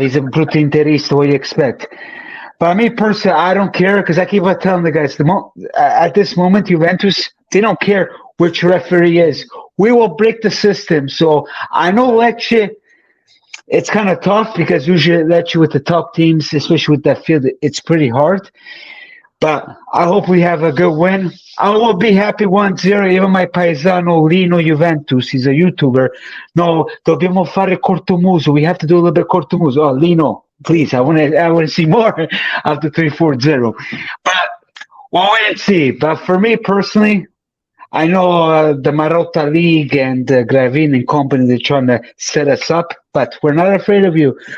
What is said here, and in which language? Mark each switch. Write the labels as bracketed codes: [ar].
[en] He's a [it] brutto interista. [en] What do you expect? But me personally, I don't care, because I keep on telling the guys, at this moment, Juventus, they don't care which referee is. We will break the system. So I know Lecce, it's kind of tough, because usually Lecce with the top teams, especially with that field, it's pretty hard. But I hope we have a good win. I will be happy 1-0. Even my paesano Lino Juventus, he's a YouTuber. [it] No, dobbiamo fare cortomuso. [en] We have to do a little bit cortomuso. Oh, Lino, please, I want to see more after 3-4-0. But we'll wait and see. But for me personally, I know the Marotta League and Gravin and company, they're trying to set us up, but we're not afraid of you.